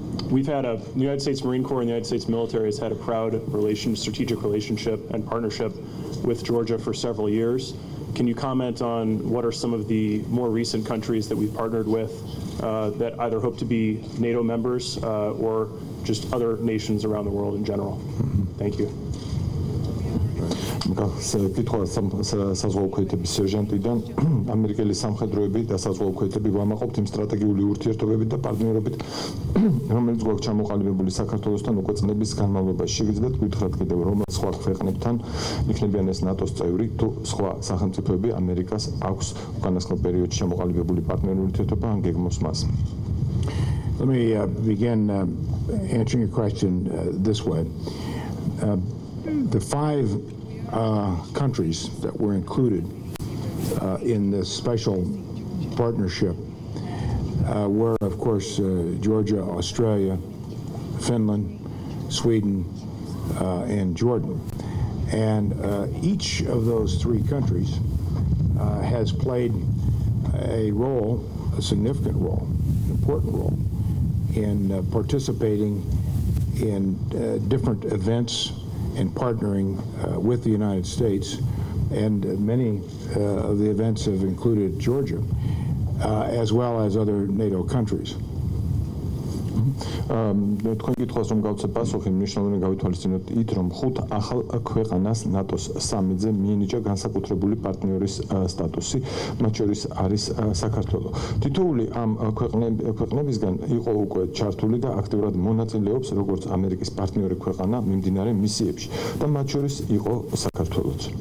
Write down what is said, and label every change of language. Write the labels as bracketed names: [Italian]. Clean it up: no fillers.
[English] We've had the United States Marine Corps and the United States military has had a proud strategic relationship and partnership with Georgia for several years. Can you comment on what are some of the more recent countries that we've partnered with that either hope to be NATO members or just other nations around the world in general? Thank you. [Georgian] კითხვა საზღვაო ქვეითების სერჟანტიდან ამერიკელი სამხედროები და საზღვაო ქვეითები ვამაყობთ იმ სტრატეგიული ურთიერთობებით და პარტნიორობით, რომელიც გვაქვს ჩამოყალიბებული საქართველოსთან უკვე წლების განმავლობაში. შეგიძლიათ გითხრათ კიდევ რომელ სხვა ქვეყნებთან იქნებიან ეს ნატოს წევრი თუ სხვა სახელმწიფოები ამერიკას აქვს უკანასკნელ პერიოდში ჩამოყალიბებული პარტნიორული ურთიერთობა ან გეგმავს მას? [English] Let me begin answering your question this way. The five countries that were included in this special partnership were, of course, Georgia, Australia, Finland, Sweden, and Jordan. And each of those three countries has played a role, a significant role, an important role, in participating in different events and partnering with the United States, and many of the events have included Georgia, as well as other NATO countries. [Georgian] თქვენ გითხოვს რომ გავცე პასუხი, მნიშვნელოვანი გავითვალისწინოთ იქ რომ 5 ახალ ქვეყანას ნატოს სამედზე მიენიჭა განსაკუთრებული პარტნიორის სტატუსი, მათ შორის არის საქართველო. თითოეული ამ ქვეყნებისგან იყო უკვე ჩართული და აქტიურად მონაწილეობს როგორც ამერიკის პარტნიორი ქვეყანა მიმდინარე მისიებში და მათ შორის იყო საქართველოც.